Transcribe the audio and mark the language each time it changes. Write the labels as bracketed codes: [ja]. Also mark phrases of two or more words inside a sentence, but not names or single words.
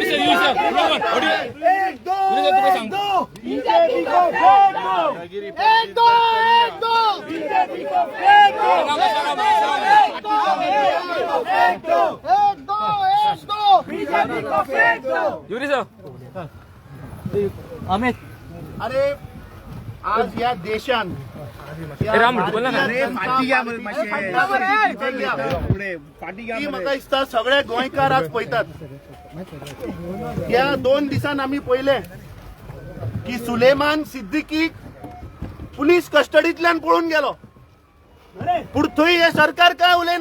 [hi] एक दो, बीजेपी को फेंक दो, एक दो, बीजेपी को फेंक दो, एक दो, बीजेपी को फेंक दो, अमित [kok] अरे आज या देशान ती म्हाका दिसता सगळे गोंयकार आज पळयतात. त्या 2 दिसान आमी पळयले की सुलेमान सिद्दीकीक पुलीस कस्टडींतल्यान पळून गेलो, पूण थंय हे सरकार काय उलयना.